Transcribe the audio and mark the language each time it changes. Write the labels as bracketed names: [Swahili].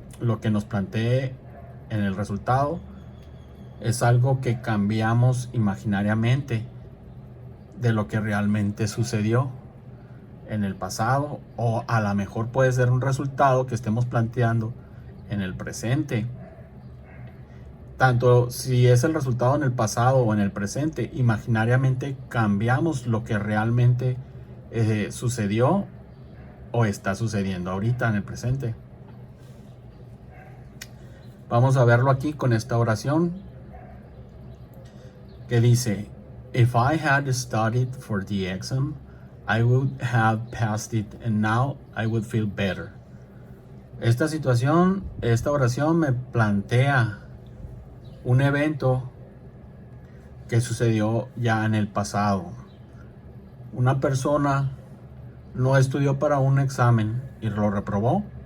[Spanish] Lo que nos plantee en el resultado es algo que cambiamos imaginariamente de lo que realmente sucedió en el pasado, o a lo mejor puede ser un resultado que estemos planteando en el presente. Tanto si es el resultado en el pasado o en el presente, imaginariamente cambiamos lo que realmente sucedió o está sucediendo ahorita en el presente. Vamos a verlo aquí con esta oración que dice: [English] if I had studied for the exam, I would have passed it, and now I would feel better. [Spanish] Esta oración me plantea un evento que sucedió ya en el pasado. Una persona no estudió para un examen y lo reprobó.